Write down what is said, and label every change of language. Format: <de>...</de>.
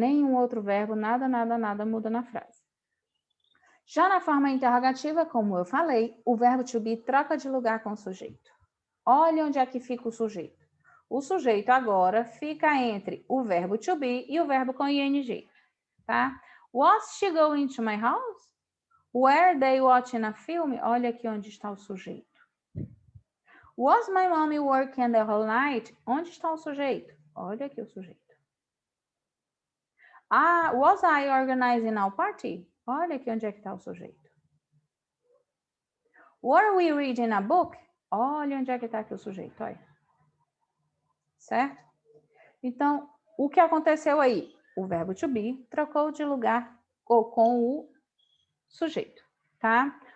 <pt>Nenhum outro verbo, nada muda na frase. Já na forma interrogativa, como eu falei, o verbo to be troca de lugar com o sujeito. Olha onde é que fica o sujeito. O sujeito agora fica entre o verbo to be e o verbo com ing, tá?</pt> <en>Was she going to my house? Were they watching a film?</en> <pt>Olha aqui onde está o sujeito.</pt> <en>Was my mommy working the whole night?</en> <pt>Onde está o sujeito? Olha aqui o sujeito.</pt> <en>Was I organizing our party?</en> <pt>Olha aqui onde é que está o sujeito.</pt> <en>Were we reading a book?</en> <pt>Olha onde é que está aqui o sujeito, olha. Certo? Então, o que aconteceu aí? O verbo to be trocou de lugar com o sujeito, tá?</pt>